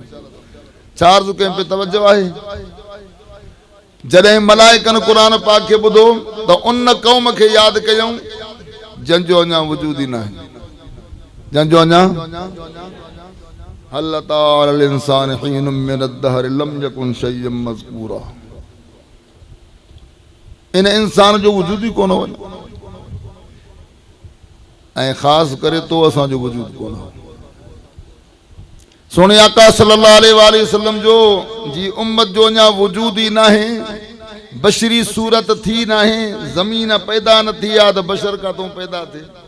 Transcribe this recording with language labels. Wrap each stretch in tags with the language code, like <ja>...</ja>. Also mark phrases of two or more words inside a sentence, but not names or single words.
<sd>छा अर्ज़ु कयूं पे तवजो आहे? जॾहिं मलाइकनि क़ुरान पाक खे ॿुधो त उन क़ौम खे यादि कयूं जंहिंजो अञा वजूद ई न आहे, जंहिंजो अञा</sd> <ar>هل أتى على الإنسان حين من الدهر لم يكن شيئا مذكورا.</ar> <sd>इन इंसान जो वजूद ई कोन हो, ऐं ख़ासि करे तो असांजो वजूद कोन हो। सोने आका</sd> <ar>صلى الله عليه وسلم</ar> <sd>जो जी उम्मत जो अञा वजूद ई न आहे, बशरी सूरत थी न आहे, ज़मीन पैदा न थी आहे त बशर काथों पैदा थिए।</sd>